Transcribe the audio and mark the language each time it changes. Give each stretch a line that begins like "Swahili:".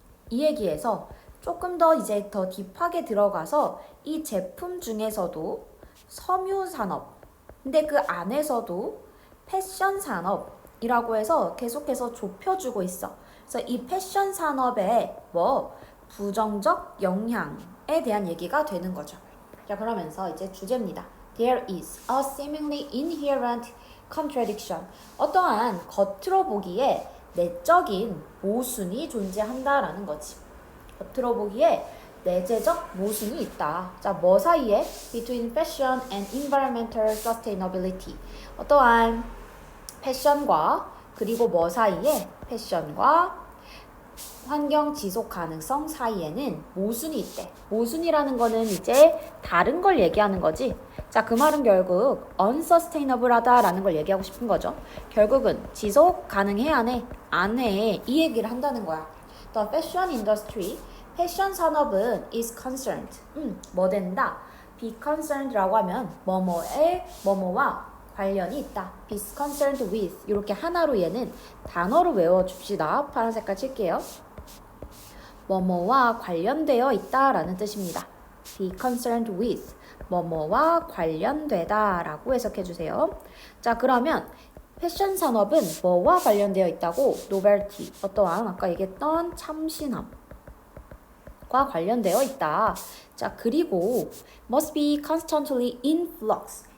Korean: 이 얘기에서 조금 더 이제 더 딥하게 들어가서 이 제품 중에서도 섬유 산업, 근데 그 안에서도 패션 산업이라고 해서 계속해서 좁혀주고 있어. 그래서 이 패션 산업의 부정적 영향에 대한 얘기가 되는 거죠. 자, 그러면서 이제 주제입니다.
English: There is a seemingly inherent contradiction.
Korean: 어떠한 겉으로 보기에 내적인 모순이 존재한다라는 거지. 겉으로 보기에 내재적 모순이 있다. 자, 뭐 사이에?
English: Between fashion and environmental sustainability.
Korean: 어떠한 패션과 그리고 뭐 사이에? 패션과 환경 지속 가능성 사이에는 모순이 있대. 모순이라는 거는 이제 다른 걸 얘기하는 거지. 자, 그 말은 결국 unsustainable하다라는 걸 얘기하고 싶은 거죠. 결국은 지속 가능해야 안 해. 이 얘기를 한다는 거야.
English: The fashion industry,
Korean: 패션 산업은
English: is concerned.
Korean: 뭐 된다?
English: be concerned
Korean: 라고 하면 뭐뭐와 관련이 있다.
English: be concerned with.
Korean: 이렇게 하나로 얘는 단어로 외워줍시다. 파란 색깔 칠게요. 뭐뭐와 관련되어 있다라는 뜻입니다.
English: be concerned with.
Korean: 뭐뭐와 관련되다 라고 해석해주세요. 자, 그러면 패션 산업은 뭐와 관련되어 있다고? novelty, 어떠한 아까 얘기했던 참신함과 관련되어 있다. 자, 그리고
English: must be constantly in flux.